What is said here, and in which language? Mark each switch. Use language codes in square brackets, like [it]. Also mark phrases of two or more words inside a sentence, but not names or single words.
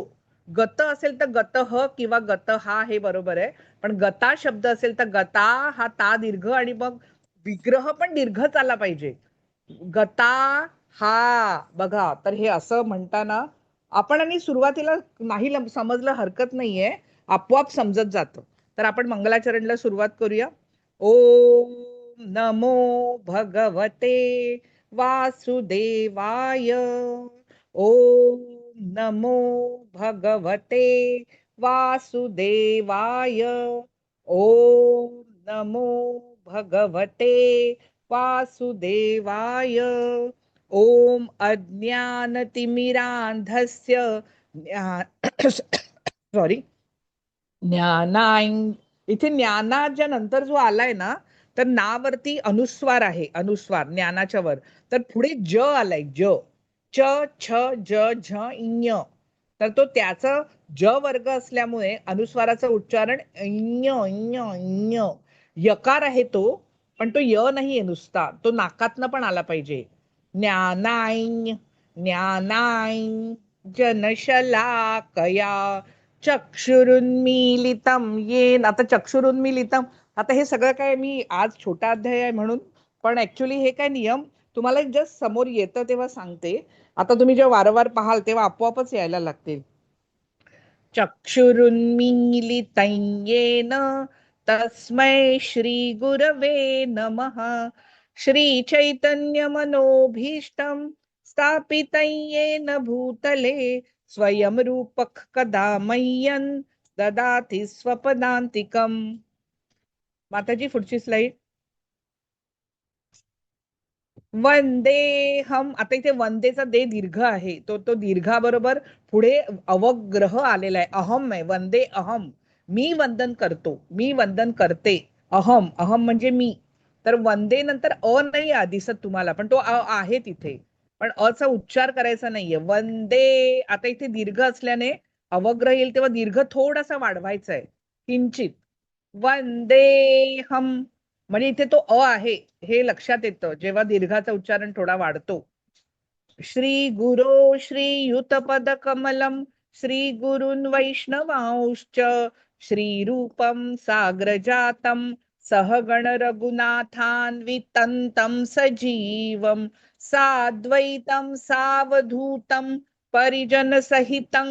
[mr] गत असेल तर गत ह किंवा गत हा हे बरोबर आहे, पण गता शब्द असेल तर गता हा ता दीर्घ आणि मग विग्रह पण दीर्घच आला पाहिजे. गता हा, बघा, तर हे असं म्हणताना आपण, आणि सुरुवातीला नाही समजलं हरकत नाहीये, आपोआप समजत जातं. तर आपण मंगलाचरणला सुरुवात करूया. [sa] ओम नमो भगवते वासुदेवाय. ओम नमो भगवते वासुदेवाय. ओम नमो भगवते वासुदेवाय. ओम अज्ञानतिमिरांधस्य सॉरी ज्ञानाय. [mr] इथे ज्ञानाच्या नंतर जो आलाय ना, तर नावरती अनुस्वार आहे, अनुस्वार ज्ञानाच्या वर. तर पुढे ज आलाय, ज, च, छ, ज, झ, ञ. तर तो त्याचा ज वर्ग असल्यामुळे अनुस्वाराचं उच्चारण ञ ञ ञ. यकार आहे तो, पण तो य नाहीये नुसता, तो नाकातनं पण आला पाहिजे. [sa] ज्ञानाय, ज्ञानाय जनशलाकया चक्षुरुन्मीलितं येन. [mr] आता चक्षुरुन्मीलितं, आता हे सगळं काय मी आज छोटा अध्याय आहे म्हणून, पण ऍक्च्युली हे काय नियम तुम्हाला जस्ट समोर येतं तेव्हा सांगते. आता तुम्ही जेव्हा वारंवार पाहाल तेव्हा आपोआपच यायला लागतील. [sa] चक्षुरुन्मीलितं येन तस्मै श्री गुरवे नमः. श्री चैतन्य मनोभीष्टं स्थापितं येन भूतले स्वयं रूपक कदा मह्यं ददाति स्वपदान्तिकम्. [mr] माताजी पुढची स्लाइड. वंदेहम. आता इथे वंदेचा दे दीर्घ आहे, तो दीर्घाबरोबर पुढे अवग्रह आलेला आहे. अहम आहे, वंदे अहम, मी वंदन करतो, मी वंदन करते. अहम, अहम म्हणजे मी. तर वंदे नंतर अ नाही दिसत तुम्हाला, पण तो अ आहे तिथे, पण अ चा उच्चार करायचा नाहीये. वंदे. आता इथे दीर्घ असल्याने अवग्रह येईल तेव्हा दीर्घ थोडासा वाढवायचा आहे, किंचित. वंदेहम म्हणजे इथे तो अ आहे हे लक्षात येतं जेव्हा दीर्घाचा उच्चारण थोडा वाढतो. [sa] श्री गुरो श्रीयुतपद कमलम श्री गुरुन् वैष्णवांश्च श्री रूपम साग्रजातम सहगण रघुनाथान्वितं सजीवम साद्वैतं सावधूतं परिजन सहितं